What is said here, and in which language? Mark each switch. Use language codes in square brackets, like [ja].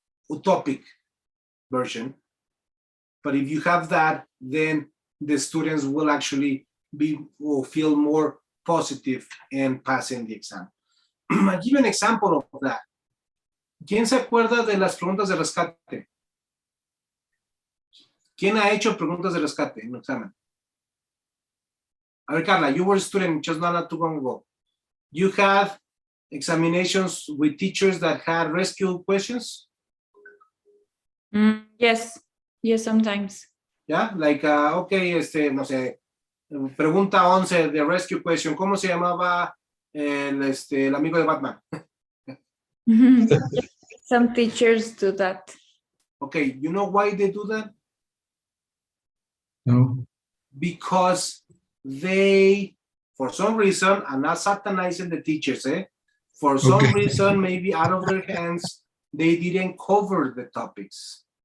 [en] Utopic version. But if you have that, then the students will actually feel more positive and passing the exam. I'll give you an example of that. [es] ¿Quién se acuerda de las preguntas de rescate? ¿Quién ha hecho preguntas de rescate en un examen? A ver, [en] Carla, you were a student just not too long ago. You had examinations with teachers that had rescue questions? Yes, sometimes. Yeah, like, okay, [es] no sé, Pregunta 11 de Rescue Question. ¿Cómo se llamaba el amigo de Batman? [en] Some teachers do that. Okay, you know why they do that? No. Because they, for some reason, I'm not satanizing the teachers, for some Okay. reason, maybe out of their hands, they didn't cover the topics.